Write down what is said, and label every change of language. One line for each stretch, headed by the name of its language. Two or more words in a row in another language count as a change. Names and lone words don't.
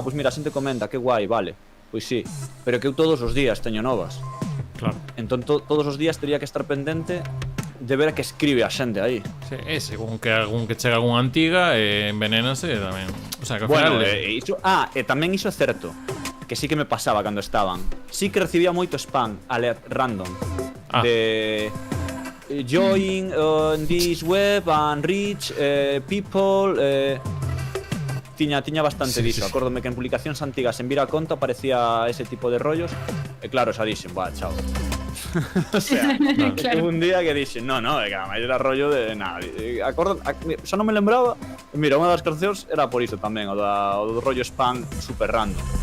Galician: Pois mira, a xente comenta, que guai, vale. Pois sí, pero que eu todos os días teño novas. Claro. Entón todos os días teria que estar pendente de ver a que escribe a xente aí. Sí, según que chega algunha antiga, envenénase tamén. O sea, que ao Bueno, final... e tamén iso é certo, que sí que me pasaba cando estaban. Sí que recibía moito
English: spam, alert random,
Galician: de
English: join this web and reach people,
Galician: tiña bastante diso. Acórdome que en publicacións antigas en Vira Conta aparecía ese tipo de rollos, e claro, xa dixen, buah, chao. O sea, claro. Un día que dixen, no, que además era rollo de nada. Xa non me lembraba. Mira, unha das cancións era por iso tamén, o do rollo
English: spam super random.